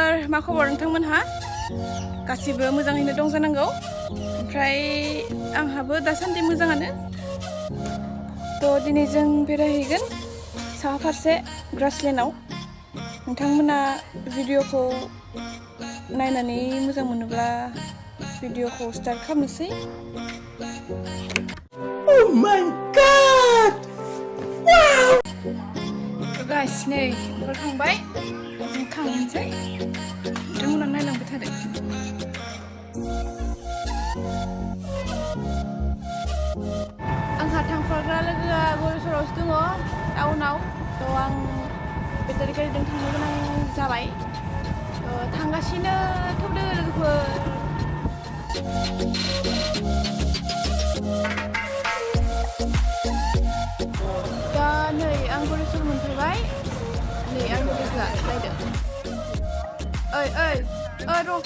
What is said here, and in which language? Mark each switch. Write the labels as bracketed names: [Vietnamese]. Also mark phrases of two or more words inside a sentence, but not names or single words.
[Bodo] मा खबर नोंथांमोनहा गासिबो मोजाङैनो दं जानांगौ ओमफ्राय आंहाबो दासान्दि मोजाङानो थ' दिनै जों बेरायहैगोन साहा फारसे ग्रासलेण्डआव नोंथांमोना भिडिअखौ नायनानै मोजां मोनोब्ला भिडिअखौ स्टार्ट खालामनोसै [English] Oh my god! [Bodo] Wow! गाइस नै ओंखारखांबाय जों थांनोसै नोंथांमोना नायलांबाय थादो आंहा थांफाग्रा लोगोआ गरेस्वरावसो दङ टाउनाव थ' आं बेटारि गारिजों थांनो गोनां जाबाय थांगासिनो थौदो लोगोफोर दा नै आं गरेस्वर मोनफैबाय नै आंनि लोगोआ नायदो ओइ र'